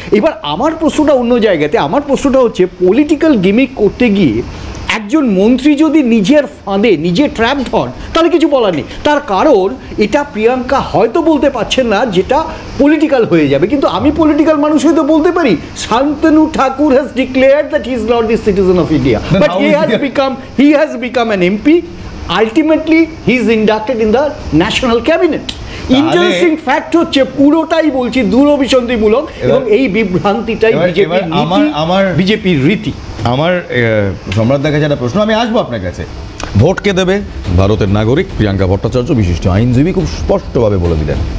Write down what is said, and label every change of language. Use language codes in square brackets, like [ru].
[bn] এবার আমার প্রশ্নটা অন্য জায়গাতে, আমার প্রশ্নটা হচ্ছে পলিটিক্যাল গিমিক করতে গিয়ে একজন মন্ত্রী যদি নিজের ফাঁদে নিজে ট্র্যাপড হন তাহলে কিছু বলার নেই। তার কারণ এটা প্রিয়াঙ্কা হয়তো বলতে পারছেন না, যেটা পলিটিক্যাল হয়ে যাবে, কিন্তু আমি পলিটিক্যাল মানুষ হয়তো বলতে পারি Shantanu Thakur [en] Has declared that he is not the citizen of India, but he has become an MP. Ultimately he is inducted in the national cabinet. [bn] Interesting fact হচ্ছে পুরোটাই বলছি দুরভিসন্ধিমূলক, এবং এই বিভ্রান্তিটাই বিজেপির রীতি। আমার সম্রাটদার কাছে একটা প্রশ্ন, আমি আসবো আপনার কাছে। ভোট কে দেবে? ভারতের নাগরিক প্রিয়াঙ্কা ভট্টাচার্য, বিশিষ্ট আইনজীবী, খুব স্পষ্টভাবে বলে দিলেন।